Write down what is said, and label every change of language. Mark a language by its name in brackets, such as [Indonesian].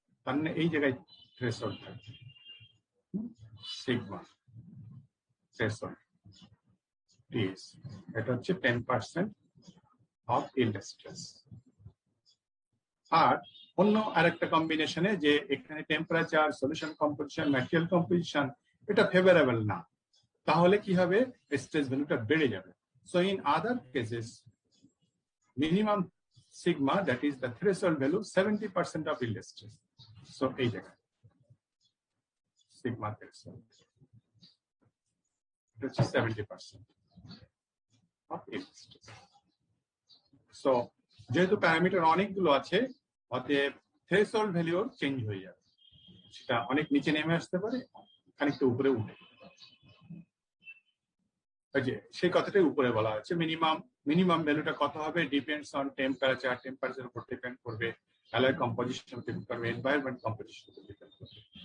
[Bangla] তার মানে এই জায়গায় থ্রেশহোল্ড থাকবে সিগমা থ্রেশহোল্ড টিএস, এটা হচ্ছে 10% অফ ইল্ড স্ট্রেস। আর অন্য আরেকটা কম্বিনেশনে যে এখানে temperature, solution composition, material composition এটা ফেভারেবল না, তাহলে কি হবে, স্ট্রেস ভ্যালুটা বেড়ে যাবে। [English] So in other cases minimum sigma, that is the threshold value, 70% of yield stress. So [Bangla] এই জায়গায় [English] sigma threshold, it is 70% of yield stress. [Bangla] So যেহেতু প্যারামিটার অনেকগুলো আছে, অতএব থ্রেশহোল্ড ভ্যালু চেঞ্জ হয়ে যাবে, সেটা অনেক নিচে নেমে আসতে পারে, খানিকটা উপরে উঠে। সেই কথাটাই উপরে বলা হচ্ছে, মিনিমাম ভ্যালুটা কত হবে, ডিপেন্ডস অন টেম্পারেচার উপর ডিপেন্ড করবে, অ্যালয় কম্পোজিশন উপর ডিপেন্ড করবে, এনভায়রনমেন্ট কম্পোজিশন উপর ডিপেন্ড করবে।